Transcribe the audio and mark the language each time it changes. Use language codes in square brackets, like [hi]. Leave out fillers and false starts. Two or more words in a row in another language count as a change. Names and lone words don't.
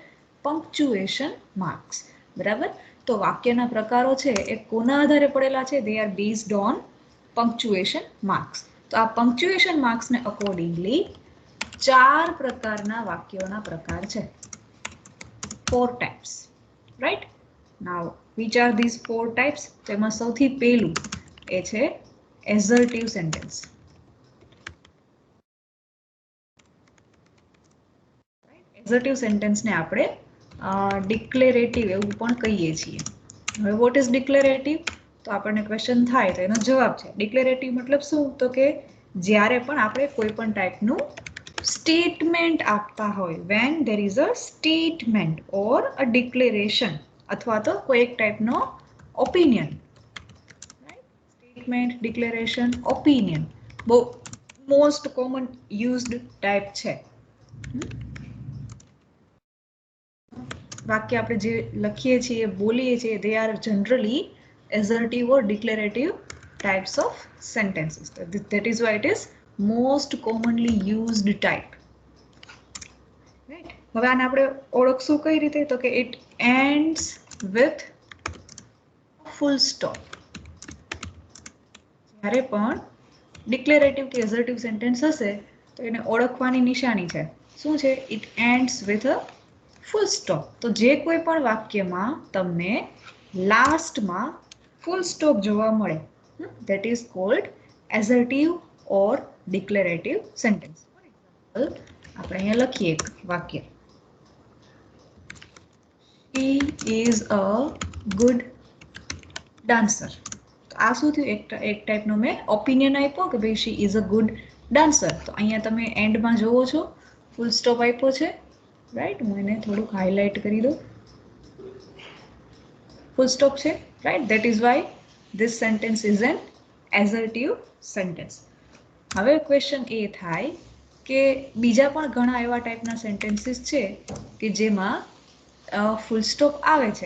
[en] punctuation marks, બરાબર? [gu] તો વાક્યના પ્રકારો છે એ કોના આધારે પડેલા છે? [en] they are based on punctuation marks. [gu] તો આ [en] punctuation marks accordingly [gu] 4 પ્રકારના વાક્યોના પ્રકાર છે. [en] 4 types, right? Now, which are these 4 types? [gu] તો એમાં સૌથી પહેલું એ છે [en] assertive sentence. assertive sentence [gu] ને આપણે ડિક્લેરેટિવ એવું પણ કહીએ છીએ. [en] હવે what is declarative? [gu] તો આપણને ક્વેશ્ચન થાય તો એનો જવાબ છે ડિક્લેરેટિવ મતલબ શું? તો કે જ્યારે પણ આપણે કોઈ પણ [en] type statement [gu] આપતા હોય, [en] when there is a statement or a declaration, [gu] અથવા તો કોઈ એક [en] type opinion, statement, declaration, opinion [gu] બહુ [en] most common used type [gu] છે. વાક્ય આપણે જે લખીએ છીએ, બોલીએ છીએ, [en] they are generally assertive or declarative types of sentences. That is why it is most commonly used type. Right? [gu] હવે આને આપણે ઓળખશું કઈ રીતે? તો કે [en] it ends with full stop. [gu] જ્યારે પણ ડિક્લેરેટિવ કે [en] assertive sentence [gu] હશે તો એને ઓળખવાની નિશાની છે. શું છે? [en] it ends with a full stop. [gu] તો જે કોઈ પણ વાક્યમાં તમને [en] last full stop [gu] જોવા મળે, [en] that is called assertive or declarative sentence. For example, [gu] આપણે અહીંયા લખીએ એક વાક્ય, [en] she is a good dancer. [gu] તો આ શું થયું? એક ટાઈપનો મેં ઓપિનિયન આપ્યો કે ભાઈ [en] she is a good dancer. [gu] તો અહીંયા તમે એન્ડમાં જોવો છો [en] full stop [gu] આપ્યો છે, રાઈટ? હું એને થોડુંક હાઇલાઇટ કરી દઉં. [en] full stop [gu] છે, રાઈટ? [en] That is why this sentence is an assertive sentence. [gu] હવે ક્વેશ્ચન એ થાય કે બીજા પણ ઘણા એવા [en] type sentences [gu] છે કે જેમાં [en] full stop [gu] આવે છે.